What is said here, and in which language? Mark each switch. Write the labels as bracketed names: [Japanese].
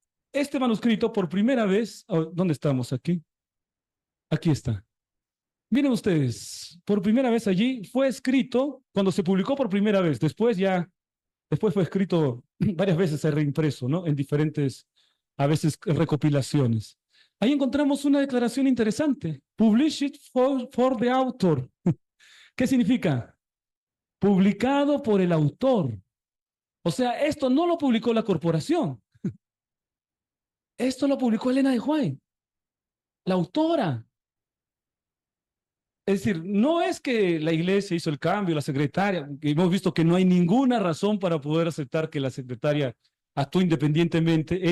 [Spanish] Este manuscrito por primera vez, ¿dónde estamos aquí? Aquí está. Miren ustedes, por primera vez allí fue escrito, cuando se publicó por primera vez, después fue escrito varias veces, se reimpreso, ¿no? En diferentes, a veces, recopilaciones. Ahí encontramos una declaración interesante. [English] Published for the author. [Spanish] ¿Qué significa? Publicado por el autor. O sea, esto no lo publicó la corporación. Esto lo publicó Elena de White, la autora. Es decir, no es que la iglesia hizo el cambio, la secretaria, que hemos visto que no hay ninguna razón para poder aceptar que la secretaria actuó independientemente.